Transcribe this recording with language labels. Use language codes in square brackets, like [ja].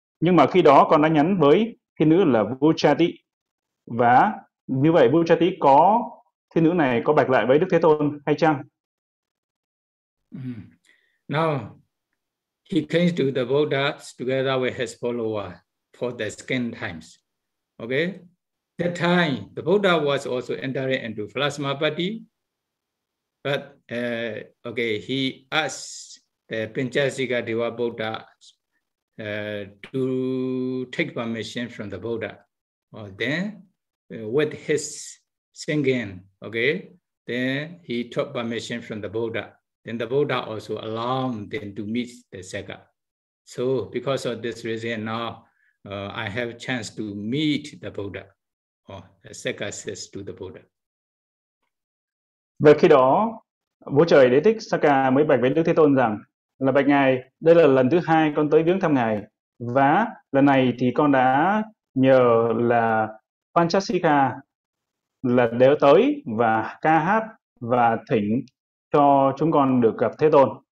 [vi] Nhưng mà khi đó con đã nhắn với thiên nữ là Vuchati. Và như vậy Vuchati có... Thế nữ này có bạch lại với Đức Thế Tôn hay chăng? [en] Now, he came to the Buddha together with his follower for the second time. Okay? That time, the Buddha was also entering into Phalasamabati. But, he asked the Panchasika Deva Buddha to take permission from the Buddha. Then, with his singing, okay, then he took permission from the Buddha. Then the Buddha also allowed them to meet the Sakha. So because of this reason, now I have chance to meet the Buddha. The Sakha says to the Buddha. [vi] Và khi đó, Vua Trời Đế Thích Sakha mới bạch với Đức Thế Tôn rằng là bạch Ngài, đây là lần thứ hai con tới viếng thăm Ngài. Và lần này thì con đã nhờ là Panchasika là đều tới và ca hát và thỉnh cho chúng con được gặp Thế Tôn.